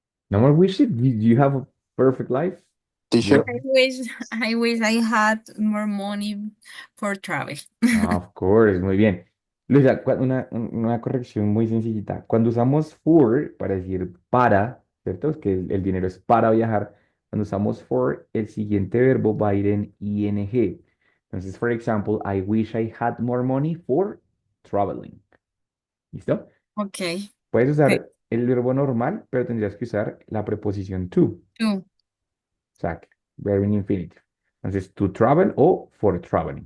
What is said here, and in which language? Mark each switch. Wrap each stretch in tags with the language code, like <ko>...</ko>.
<en>No more wishes? You have a perfect life? Teacher, I wish I had more money for travel. Of course,</en> <es>muy bien. Luisa, una corrección muy sencillita. Cuando usamos for para decir para, ¿cierto? Es que el dinero es para viajar. Cuando usamos for, el siguiente verbo va a ir en ing. Entonces,</es> <en>for example, I wish I had more money for traveling.</en> <es>¿Listo?</es> <en>Okay.</en> <es>Puedes</es> <en>Okay.</en> <es>usar el verbo normal, pero tendrías que usar la preposición to.</es> <en>Two.</en> <es>Exacto. Verbo</es> <en>in infinitive.</en> <es>Entonces,</es> <en>to travel</en> <es>o</es> <en>for traveling.</en>